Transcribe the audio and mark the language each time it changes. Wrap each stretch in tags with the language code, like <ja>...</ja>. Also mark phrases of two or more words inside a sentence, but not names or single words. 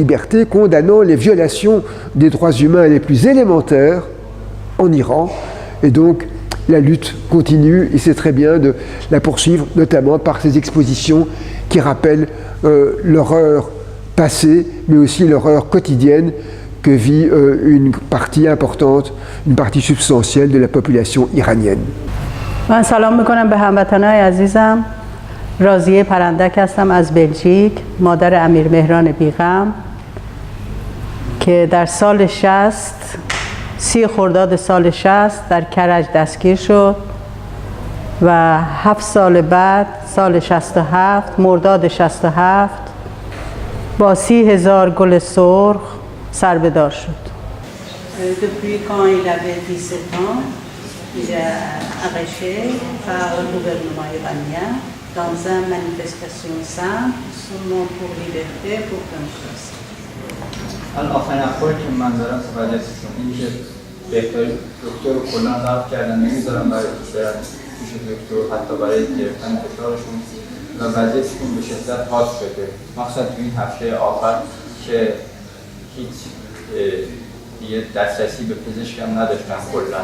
<fr>liberté, condamnant les violations des droits humains les plus élémentaires en Iran, et donc la lutte continue, et c'est très bien de la poursuivre, notamment par ces expositions qui rappellent l'horreur passée, mais aussi l'horreur quotidienne que vit une partie importante, une partie substantielle de la population iranienne.</fr> <fa>من سلام میکنم به هموطنان عزیزم. راضیه پرندک هستم از بلژیک، مادر امیر مهران بیغم که در سال 30 خرداد سال 60 در کرج دستگیر شد و 7 سال بعد سال 67 مرداد 67 با 30,000 گل سرخ سربدار شد.</fa> <fr>Depuis quand il avait 17 ans, il a arraché par le gouvernement iranien dans une manifestation simple, son nom pour liberté, pour démocratie.</fr> <fa>آخرین اخباری که من دارم توجه شدم این که بهترین دکتر رو کلا رفت کردن نمیذارم برای برن پیش دکتر حتی برای گرفتن فشارشون و وضعیتشون به شدت حاد شده مخصوصا تو این هفته آخر که هیچ دیگه دسترسی به پزشک هم نداشتن کلا.</fa>